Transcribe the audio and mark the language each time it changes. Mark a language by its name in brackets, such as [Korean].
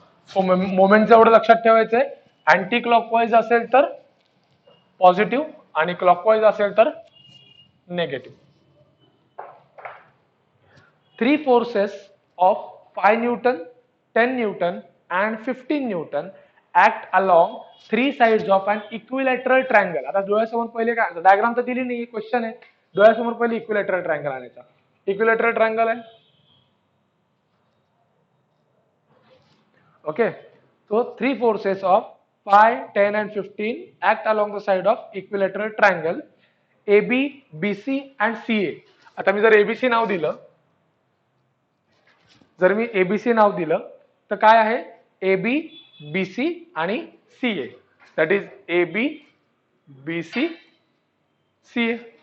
[Marathi] So मोमेंटचं एवढं लक्षात ठेवायचंय, अँटी क्लॉकवाईज असेल तर पॉझिटिव्ह आणि क्लॉकवाईज असेल तर negative. [English] 3 forces of 5 Newton, 10 Newton and 15 Newton act along 3 sides of an equilateral triangle. [Marathi] आता डोळ्यासमोर पहिले काय, डायग्राम तर दिली नाही, क्वेश्चन आहे. डोळ्यासमोर पहिले इक्विलॅटरल ट्रायंगल आणायचा. इक्विलॅटरल ट्रायंगल आहे, okay. [English] So 3 forces of 5, 10 and 15 act along the side of equilateral triangle AB, BC and CA. [Marathi] आता मी जर ABC नाव दिलं, जर मी ABC नाव दिलं तर काय आहे, AB, BC आणि CA. [English] That is AB, BC, CA.